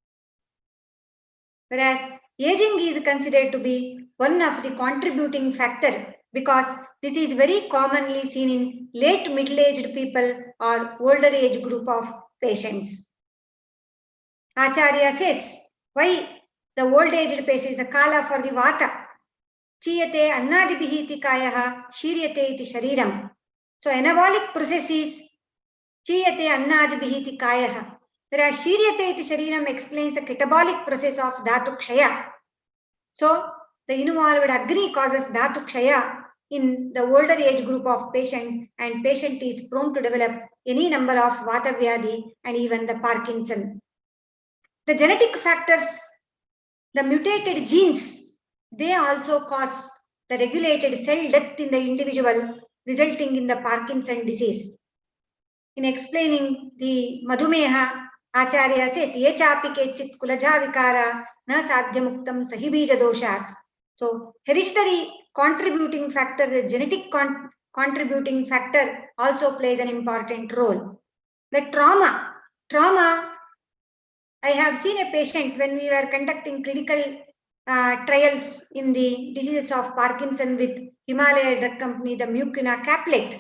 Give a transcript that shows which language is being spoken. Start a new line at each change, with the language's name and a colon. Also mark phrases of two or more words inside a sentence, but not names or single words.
English: Whereas aging is considered to be one of the contributing factor, because this is very commonly seen in late middle-aged people or older age group of patients. Acharya says, why the old-aged patient is the kala for the Vata.
Sanskrit: चीयते अन्नादिभिः कायः शीर्यते इति शरीरम्.
English: So anabolic process is
Sanskrit: चीयते अन्नादिभिः कायः.
English: whereas
Sanskrit: शीर्यते इति शरीरम्
English: explains the catabolic process of
Sanskrit: धातु क्षय.
English: So, the involved Agni causes
Sanskrit: धातु क्षय
English: in the older age group of patient, and patient is prone to develop any number of
Sanskrit: वात व्याधि
English: and even the Parkinson. The genetic factors, the mutated genes, they also cause the regulated cell death in the individual, resulting in the Parkinson disease. In explaining the Madhumeha, Acharya says,
Sanskrit: ये चापि केचित् कुलजा विकारा न साध्यमुक्तं सहिबीज दोषात्.
English: So, hereditary contributing factor, the genetic contributing factor also plays an important role. The trauma, I have seen a patient when we were conducting clinical trials in the diseases of Parkinson with Himalaya Drug Company, the mucuna caplet.